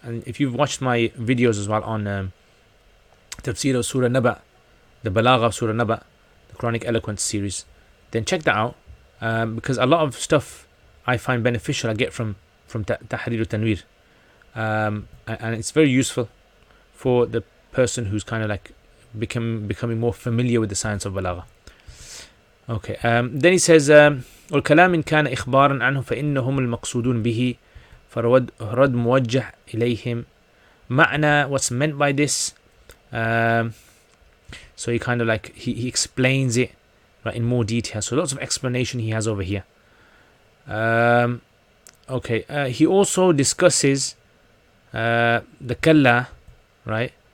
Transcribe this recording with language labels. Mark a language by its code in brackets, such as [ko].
[en] And if you've watched my videos as well on tafsir of Surah Naba, the balagha of Surah Naba, the Quranic Eloquence series, then check that out, because a lot of stuff I find beneficial I get from Tahrir Tanweer, and it's very useful for the person who's kind of like becoming more familiar with the science of balagha. Okay, then he says [ar] والكلام إن كان إخبارا عنه فإنهم المقصودون به فرد موجه إليهم. [en] معنى, what's meant by this, so he kind of like he explains it right in more detail, so lots of explanation he has over here. Okay, he also discusses the kalla, right?